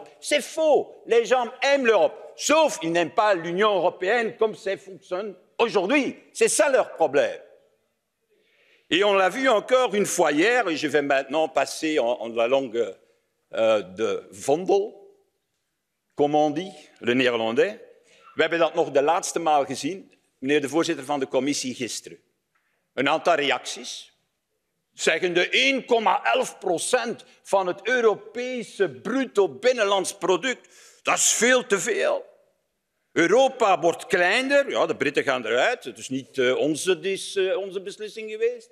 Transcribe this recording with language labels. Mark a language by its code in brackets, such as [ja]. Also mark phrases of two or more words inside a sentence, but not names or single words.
[fr] C'est faux, les gens aiment l'Europe, sauf qu'ils n'aiment pas l'Union européenne comme ça fonctionne aujourd'hui. C'est ça leur problème. Et on l'a vu encore une fois hier, et je vais maintenant passer en la langue de Vondel, comme on dit, le néerlandais. [nl] We hebben dat nog de laatste maal gezien, meneer de voorzitter van de commissie, gisteren. Een aantal reacties, zeggende 1,11% van het Europese bruto binnenlands product, dat is veel te veel. Europa wordt kleiner, ja, de Britten gaan eruit, het is niet onze beslissing geweest.